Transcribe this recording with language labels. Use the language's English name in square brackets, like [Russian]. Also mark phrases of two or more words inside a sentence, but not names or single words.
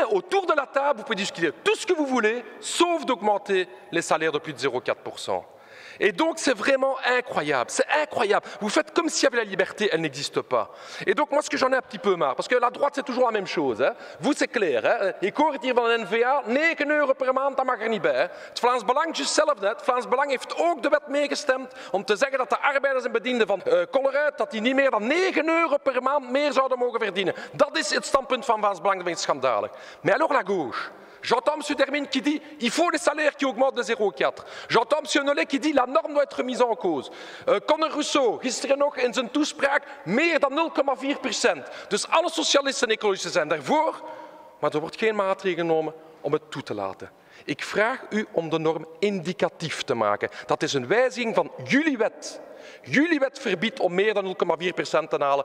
[French] Autour de la table, vous pouvez discuter tout ce que vous voulez, sauf d'augmenter les salaires de plus de 0,4%. Et donc, c'est vraiment incroyable. C'est incroyable. Vous faites comme s'il y avait la liberté, elle n'existe pas. Et donc, moi, ce que j'en ai un petit peu marre, parce que la droite, c'est toujours la même chose. Hein. Vous, c'est clair. Hein. [Dutch] Ik hoor het hier van de N-VA, 9 euro per maand, dat mag er niet bij. Het Vlaams Belang is hetzelfde. Het Vlaams Belang heeft ook de wet meegestemd om te zeggen dat de arbeiders en bedienden van Colruyt, dat die niet meer dan 9 euro per maand meer zouden mogen verdienen. Dat is het standpunt van Vlaams Belang, dat vind ik schandalig. [French] Mais alors la gauche? J'entends M. Termine qui dit il faut des salaires qui augmentent de 0,4. J'entends M. Nollet qui dit la norme doit être mise en cause. [Dutch] Conor Rousseau, gisteren nog in zijn toespraak, meer dan 0,4%. Dus alle socialisten en ecologisten zijn daarvoor, maar er wordt geen maatregel genomen om het toe te laten. Ik vraag u om de norm indicatief te maken. Dat is een wijziging van jullie wet. Jullie wet verbiedt om meer dan 0,4% te halen.